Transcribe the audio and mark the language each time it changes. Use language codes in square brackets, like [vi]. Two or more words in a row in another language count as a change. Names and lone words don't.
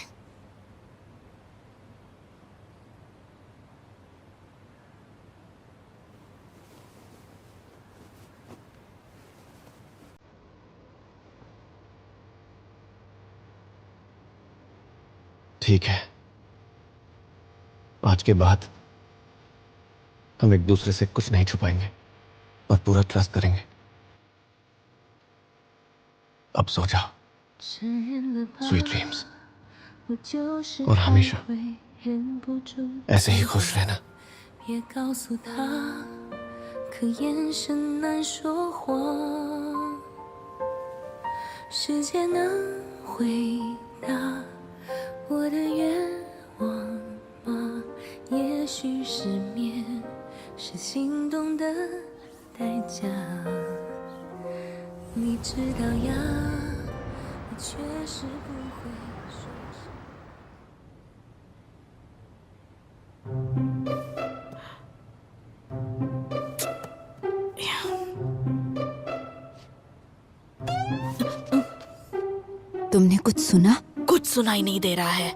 [hi] ठीक है, आज के बाद हम एक दूसरे से कुछ नहीं छुपाएंगे और पूरा ट्रस्ट करेंगे। अब सो जाओ। [en] sweet dreams. [hi] और हमेशा ऐसे ही खुश रहना। [zh] 别告诉他，可眼神难说谎。时间能回答我的愿望吗？也许是。心动的代价。你知道呀，我确实不会说实。 [hi] तुमने कुछ सुना? कुछ सुनाई नहीं दे रहा है।